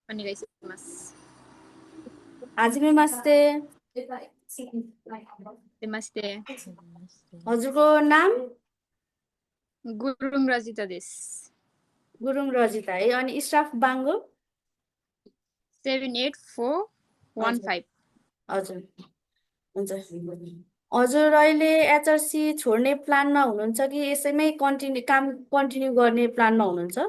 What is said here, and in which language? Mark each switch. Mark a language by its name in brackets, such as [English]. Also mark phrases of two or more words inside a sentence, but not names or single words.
[Japanese] お願いします。はじめまして。出まして。 [Nepali] हजुरको नाम [Japanese] गुरुङ रजिता です。 [Nepali] गुरुङ रजिता है। अनि स्टाफ बाङ्गो? 78415। हजुर हजुर हुन्छ। हजुर अहिले एचआरसी छोड्ने प्लानमा हुनुहुन्छ कि यसैमै काम कन्टिन्यू गर्ने प्लानमा हुनुहुन्छ?